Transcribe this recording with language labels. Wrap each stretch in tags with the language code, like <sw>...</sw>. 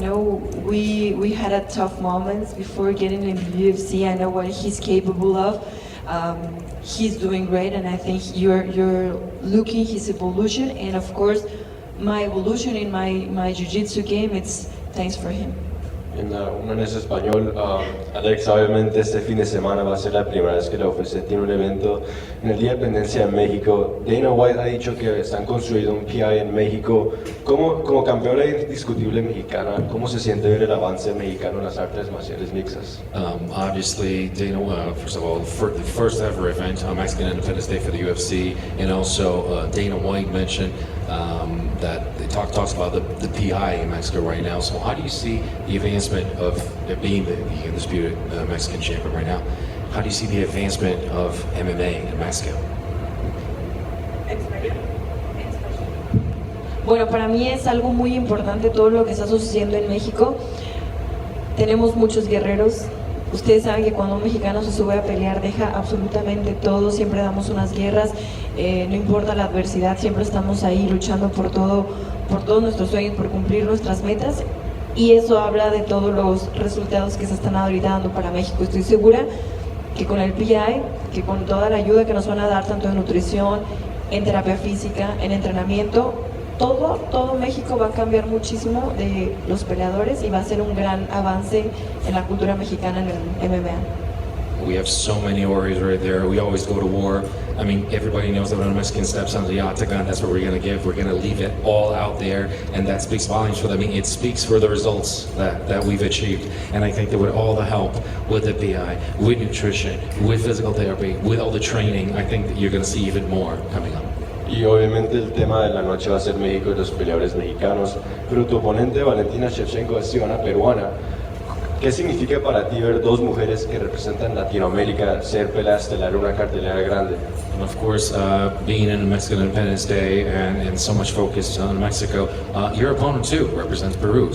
<en>We had a tough moments before getting in the UFC. I know what he's capable of. He's doing great, and I think you're looking his evolution. And of course, my evolution in my jiu-jitsu game, it's thanks for him.</en> <es>En una es español, Alexa, obviamente este fin de semana va a ser la primera vez que la UFC tiene un evento en el Día de Independencia en México. Dana White ha dicho que están construyendo un PI en México. Como campeona indiscutible mexicana, ¿cómo se siente ver el avance mexicano en las artes marciales mixtas?</es> <en>Obviously, Dana, first of all, the first ever event on Mexican Independence Day for the UFC, and also Dana White mentioned that they talks about the PI in Mexico right now. So how do you see the advancement of being the undisputed Mexican champion right now? How do you see the advancement of MMA in Mexico?</en> <es>Bueno, para mí es algo muy importante todo lo que está sucediendo en México. Tenemos muchos guerreros. Ustedes saben que cuando un mexicano se sube a pelear deja absolutamente todo, siempre damos unas guerras, no importa la adversidad, siempre estamos ahí luchando por todos nuestros sueños, por cumplir nuestras metas, y eso habla de todos los resultados que se están ahorita dando para México. Estoy segura que con el PI, que con toda la ayuda que nos van a dar tanto en nutrición, en terapia física, en entrenamiento, todo México va a cambiar muchísimo de los peleadores y va a ser un gran avance en la cultura mexicana en el MMA.</es> <en>We have so many warriors right there. We always go to war. I mean, everybody knows that when a Mexican steps onto the octagon, that's what we're going to give. We're going to leave it all out there, and that speaks volumes for them. I mean, it speaks for the results that we've achieved. And I think that with all the help, with the PI, with nutrition, with physical therapy, with all the training, I think that you're going to see even more coming up.</en> <es>Y obviamente el tema de la noche va a ser México y los peleadores mexicanos, pero tu oponente Valentina Shevchenko es ciudadana peruana. ¿Qué significa para ti ver dos mujeres que representan Latinoamérica ser pelea estelar en una cartelera grande?</es> <en>And of course, being in Mexican Independence Day and so much focus on Mexico, your opponent too represents Peru.</en>